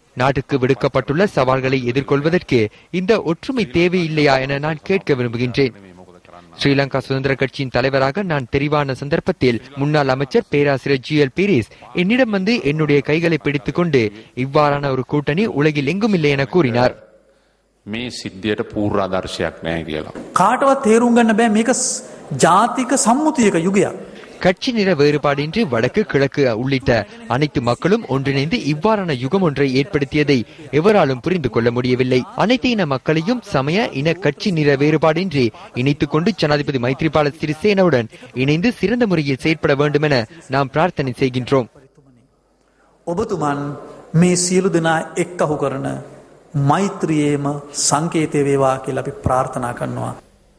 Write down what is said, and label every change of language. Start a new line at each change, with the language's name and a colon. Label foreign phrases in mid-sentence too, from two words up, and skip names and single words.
Tamil: நாட்டுக்கு விடுக்கப்பட்டுள்ள சவால்களை எதிர்கொள்வதற்கு இந்த ஒற்றுமை தேவையில்லையா என நான் கேட்க விரும்புகின்றேன். ஸ்ரீலங்கா சுதந்திர கட்சியின் தலைவராக நான் தெரிவான சந்தர்ப்பத்தில் முன்னாள் அமைச்சர் பேராசிரியர் GL பீரிஸ் என்னிடம் வந்து என்னுடைய கைகளை பிடித்துக் கொண்டு இவ்வாறான ஒரு கூட்டணி உலகில் எங்கும் இல்லை என கூறினார்.
Sinhala: කාටවත් තේරුම් ගන්න බෑ මේක ජාතික සම්මුතියක යුගයක්.
Tamil: கட்சி நிற வேறுபாடின்றி வடக்கு கிழக்கு உள்ளிட்ட அனைத்து மக்களும் ஒன்றிணைந்து இவ்வாறான யுகம் ஒன்றை ஏற்படுத்தியதை எவராலும் புரிந்து கொள்ள முடியவில்லை. அனைத்து இன மக்களையும் சமய இன கட்சி நிற வேறுபாடின்றி இணைத்துக் கொண்டு ஜனாதிபதி மைத்ரிபால சிறிசேனவுடன் இணைந்து சிறந்த முறையில் செயற்பட வேண்டும் என நாம் பிரார்த்தனை செய்கின்றோம்.
Sinhala: ඔබතුමන් මේ සියලු දෙනා එක්කහු කරන මෛත්‍රියේම සංකේතය වේවා කියලා අපි ප්‍රාර්ථනා කරනවා.